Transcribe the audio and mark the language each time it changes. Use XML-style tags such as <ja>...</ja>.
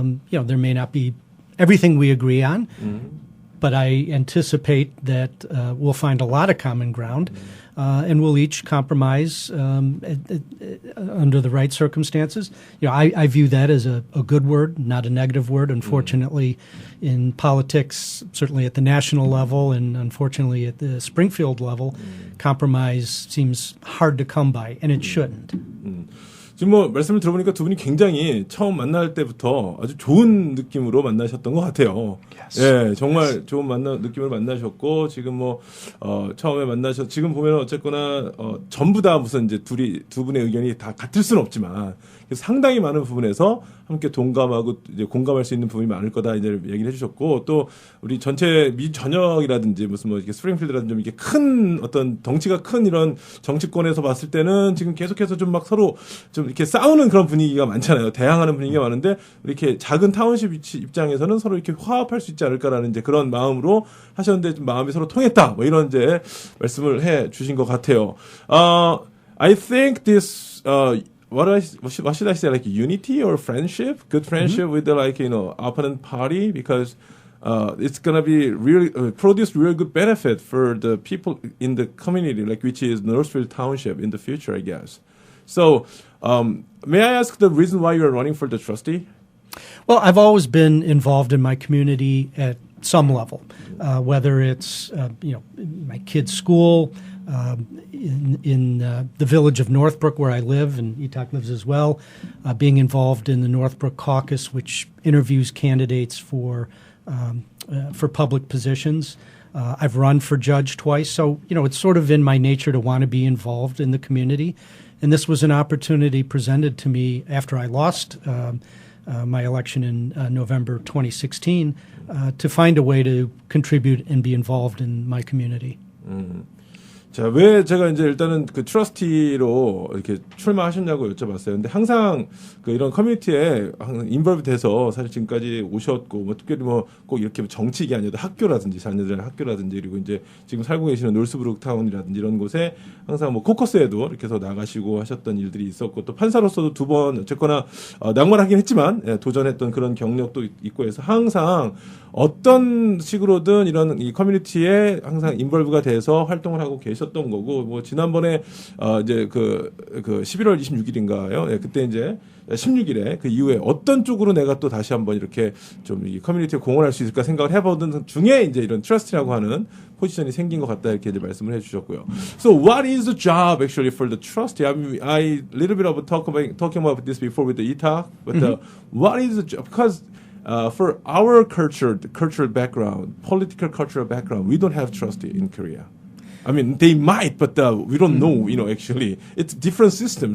<en>There may not be everything we agree on, but I anticipate that we'll find a lot of common ground, and we'll each compromise under the right circumstances. I view that as a good word, not a negative word. Unfortunately, in politics, certainly at the national level and unfortunately at the Springfield level, compromise seems hard to come by, and it shouldn't.</en> <ko>지금 뭐 말씀을 들어보니까 두 분이 굉장히 처음 만날 때부터 아주 좋은 느낌으로 만나셨던 것 같아요.</ko> <en>Yes.</en> <ko>예, 정말 좋은 느낌으로 만나셨고 지금 뭐 처음에 지금 보면 어쨌거나 전부 다 무슨 이제 두 분의 의견이 다 같을 수는 없지만 그래서 상당히 많은 부분에서 함께 동감하고 이제 공감할 수 있는 부분이 많을 거다 이제 얘기를 해주셨고 또 우리 전체 미 전역이라든지 무슨 뭐 이렇게 스프링필드라든지 좀 이게 큰 어떤 덩치가 큰 이런 정치권에서 봤을 때는 지금 계속해서 좀 막 서로 좀 이렇게 싸우는 그런 분위기가 많잖아요. 대항하는 분위기가 많은데 이렇게 작은 타운십 입장에서는 서로 이렇게 화합할 수 있지 않을까라는 이제 그런 마음으로 하셨는데 좀 마음이 서로 통했다. 뭐 이런 이제 말씀을 해 주신 것 같아요.</ko> <en>I think this what should I say, like unity or friendship, good friendship with the like opponent party, because it's gonna be really produce real good benefit for the people in the community, like which is Northfield Township in the future, I guess. So may I ask the reason why you are running for the trustee? Well, I've always been involved in my community at some level, whether it's my kids' school, in the village of Northbrook where I live, and Itak lives as well, being involved in the Northbrook Caucus, which interviews candidates for public positions. I've run for judge twice, so it's sort of in my nature to want to be involved in the community, and this was an opportunity presented to me after I lost my election in November 2016 to find a way to contribute and be involved in my community.</en> <ko>자, 왜 제가 이제 일단은 그 트러스티로 이렇게 출마하셨냐고 여쭤봤어요. 근데 항상 그 이런 커뮤니티에 인벌브 돼서 사실 지금까지 오셨고, 뭐 특별히 뭐 꼭 이렇게 정치가 아니어도 학교라든지 자녀들의 학교라든지 그리고 이제 지금 살고 계시는 놀스브룩 타운이라든지 이런 곳에 항상 뭐 코커스에도 이렇게 해서 나가시고 하셨던 일들이 있었고 또 판사로서도 두 번 어쨌거나 낙마하긴 했지만 도전했던 그런 경력도 있고 해서 항상 어떤 식으로든 이런 이 커뮤니티에 항상 인벌브가 돼서 활동을 하고 계셨던 거고, 뭐 지난번에 이제 그 11월 26일인가요? 예, 그때 이제 16일에 그 이후에 어떤 쪽으로 내가 또 다시 한번 이렇게 좀 이 커뮤니티에 공헌할 수 있을까 생각을 해보던 중에 이제 이런 트러스티라고 하는 포지션이 생긴 것 같다 이렇게 이제 말씀을 해주셨고요.</ko> <en>So what is the job actually for the trustee? I mean, I little bit of talking about this before with the Itak, but what is the job? Because for our cultural background, political cultural background, we don't have trustee in Korea. I mean, they might, but we don't know, actually. It's a different system.</en>